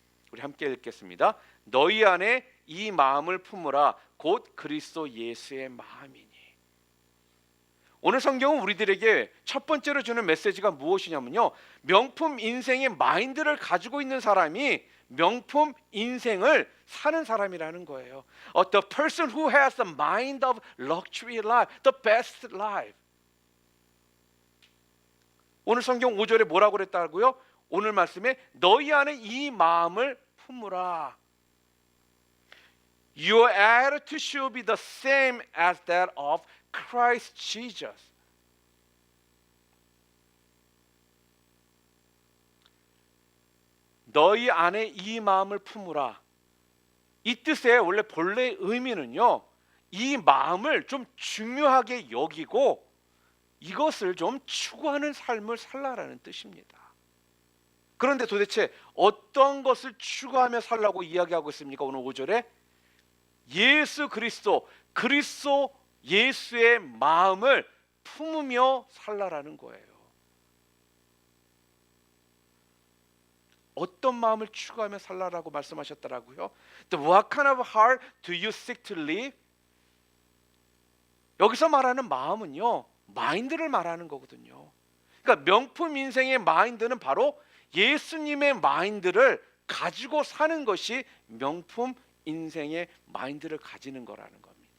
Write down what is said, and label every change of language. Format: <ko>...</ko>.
<ko>우리 함께 읽겠습니다. 너희 안에 이 마음을 품으라 곧 그리스도 예수의 마음이니. 오늘 성경은 우리들에게 첫 번째로 주는 메시지가 무엇이냐면요, 명품 인생의 마인드를 가지고 있는 사람이 명품 인생을 사는 사람이라는 거예요.</ko> <en>The person who has the mind of luxury life, the best life.</en> <ko>오늘 성경 5절에 뭐라고 그랬다고요? 오늘 말씀에 너희 안에 이 마음을 품으라.</ko> <en>Your attitude should be the same as that of Christ Jesus.</en> <ko>너희 안에 이 마음을 품으라. 이 뜻의 원래 본래 의미는요, 이 마음을 좀 중요하게 여기고 이것을 좀 추구하는 삶을 살라라는 뜻입니다. 그런데 도대체 어떤 것을 추구하며 살라고 이야기하고 있습니까? 오늘 5절에 예수 그리스도, 그리스도 예수의 마음을 품으며 살라라는 거예요. 어떤 마음을 추구하며 살라라고 말씀하셨더라고요.</ko> <en>What kind of heart do you seek to live?</en> <ko>여기서 말하는 마음은요, 마인드를 말하는 거거든요. 그러니까 명품 인생의 마인드는 바로 예수님의 마인드를 가지고 사는 것이 명품 인생의 마인드를 가지는 거라는 겁니다.</ko>